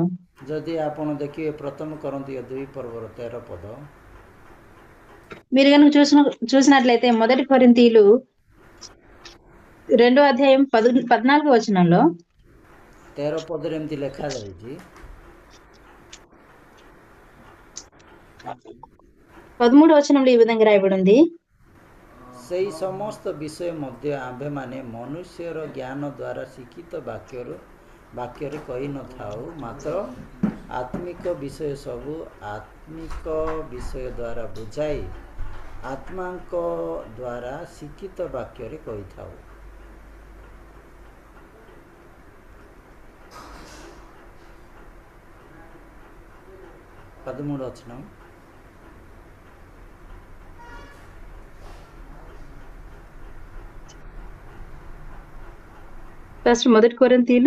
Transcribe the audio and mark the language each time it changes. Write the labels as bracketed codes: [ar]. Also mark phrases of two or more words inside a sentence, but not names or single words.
[or] ଯଦି ଆପଣ ଦେଖିବେ ପ୍ରଥମ କରନ୍ତିୟ 2 ପର୍ବର 13 ପଦ, [te] మీరు కనుక చూసినట్లయితే 1 కొరింథీయులు 2వ అధ్యాయం 14వ వచనంలో [or] 13 ପଦରେ ଏମିତି ଲେଖାଯାଇଛି, [te] 13వ వచనంలో ఈ విధంగా రాయబడి ఉంది. [or] ସେହି ସମସ୍ତ ବିଷୟ ମଧ୍ୟ ଆମ୍ଭେମାନେ ମନୁଷ୍ୟର ଜ୍ଞାନ ଦ୍ୱାରା ଶିକ୍ଷିତ ବାକ୍ୟରେ କହିନଥାଉ, ମାତ୍ର ଆତ୍ମିକ ବିଷୟ ସବୁ ଆତ୍ମିକ ବିଷୟ ଦ୍ୱାରା ବୁଝାଇ ଆତ୍ମାଙ୍କ ଦ୍ୱାରା ଶିକ୍ଷିତ ବାକ୍ୟରେ କହିଥାଉ। [te] పదమూడు వచనం, ఫస్ట్ 1 కొరింథీయులు